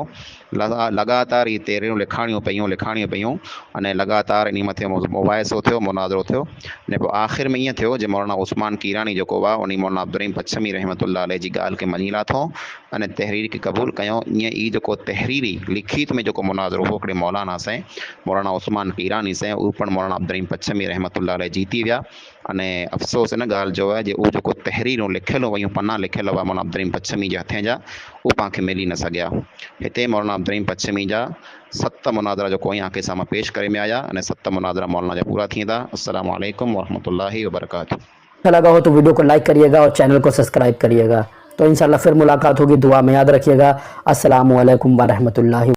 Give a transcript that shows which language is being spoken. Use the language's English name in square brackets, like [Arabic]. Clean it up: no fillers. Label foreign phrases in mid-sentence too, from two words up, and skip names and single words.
[Sindhi] लगातार इहे तहरीरूं लिखाणियूं पियूं अने लगातार इन मथे मुबाहिसो थियो, मुनाज़रो थियो। ने पोइ आख़िर में ईअं थियो जे मौलाना उस्मान कीरानी जेको हुआ उन मौलाना अब्दुर्रहीम पच्छमी [Arabic] رحمة الله عليه [Sindhi] जी ॻाल्हि खे मञी लाथो अने तहरीर खे क़बूल कयो। ईअं ई जेको तहरीरी लिखित में जेको मुनाज़रो हो हिकिड़े मौलाना से मौलाना उस्मान कीरानी से, उहो पण मौलाना अब्दुर्रहीम पच्छमी [Arabic] رحمة الله عليه [Sindhi] जीती विया। अने अफ़सोस इन ॻाल्हि जो आहे जे उहो जेको तहरीरूं लिखियल हुयूं, पना लिखियल हुआ मौलाना अब्दुर्रहीम पच्छमी जे हथे जा, उहे पाण खे मिली न सघिया। हिते मौलाना अब्दुर्रहीम पच्छमी जा 7 मुनाज़रा जेको [Urdu] یہاں کے [Sindhi] साम्हूं पेश करे में आया अने 7 मुनाज़रा मौलाना जा पूरा थींदा। [Arabic] السلام عليكم ورحمة الله وبركاته. [Urdu] اچھا لگا ہو تو ویڈیو کو لائک کریے گا اور چینل کو سبسکرائب کریے گا. تو انشاءاللہ پھر ملاقات ہوگی، دعا میں یاد رکھیے گا. [Arabic] السلام عليكم و رحمة الله.